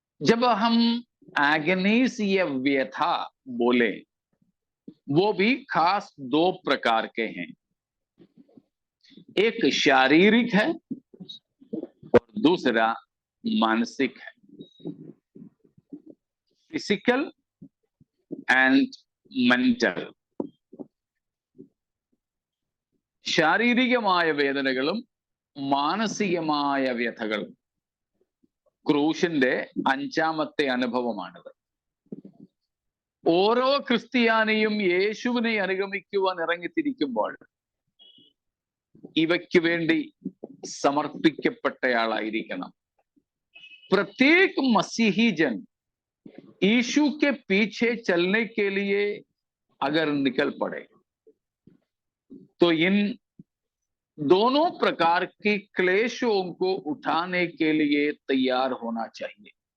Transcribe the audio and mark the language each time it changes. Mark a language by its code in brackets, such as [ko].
[hi] जब हम एगनीस या व्यथा बोले, वो भी खास दो प्रकार के हैं। एक शारीरिक है और दूसरा मानसिक है, [en] Physical and mental. [ml] ശാരീരികമായ വേദനകളും മാനസികമായ വ്യഥകളും ക്രൂശിന്റെ അഞ്ചാമത്തെ അനുഭവമാണിത്. ഓരോ ക്രിസ്ത്യാനിയും യേശുവിനെ അനുഗമിക്കുവാൻ ഇറങ്ങിത്തിരിക്കുമ്പോൾ ഇവയ്ക്ക് വേണ്ടി समर्पिക്കപ്പെട്ടയാളായിരിക്കണം। [hi] प्रत्येक मसीही जन यीशु के पीछे चलने के लिए अगर निकल पड़े तो इन दोनों प्रकार की क्लेशों को उठाने के लिए तैयार होना चाहिए।